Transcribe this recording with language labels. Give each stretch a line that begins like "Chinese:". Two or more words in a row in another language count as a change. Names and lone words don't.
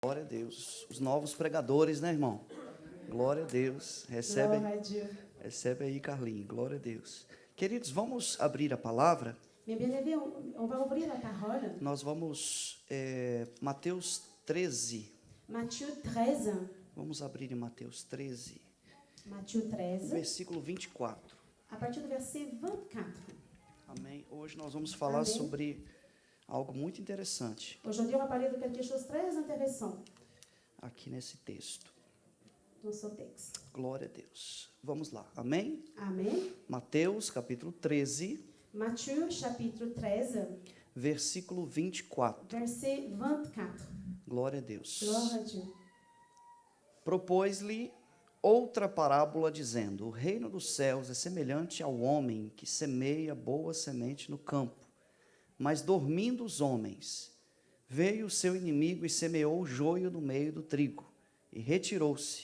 Portuguese: Glória a Deus. Os novos pregadores, né, irmão? Glória a Deus. Recebe aí, Carlinhos. Glória a Deus. Queridos, vamos abrir a palavra.
French: Mes bien-aimés, on va ouvrir la parole.
Portuguese: Nós vamos, Mateus 13.
French: Matthieu 13.
Portuguese: Vamos abrir em Mateus 13.
French: Matthieu 13.
Portuguese: Versículo 24. A partir do verset 24. Amém. Hoje nós vamos falar Amém. sobre algo muito interessante
French: Aujourd'hui, on va parler de quelque chose de très intéressant
Portuguese: aqui nesse texto.
French: dans ce texte.
Portuguese: Glória a Deus. Vamos lá. Amém? Amen. Mateus, capítulo 13,
French: Matthieu, chapitre 13,
Portuguese: versículo 24.
French: verset 24.
Portuguese: Glória a Deus.
French: Gloire à Dieu.
Portuguese: Propôs-lhe outra parábola, dizendo: o reino dos céus é semelhante ao homem que semeia boa semente no campo. Mas dormindo os homens, veio o seu inimigo e semeou o joio no meio do trigo, e retirou-se.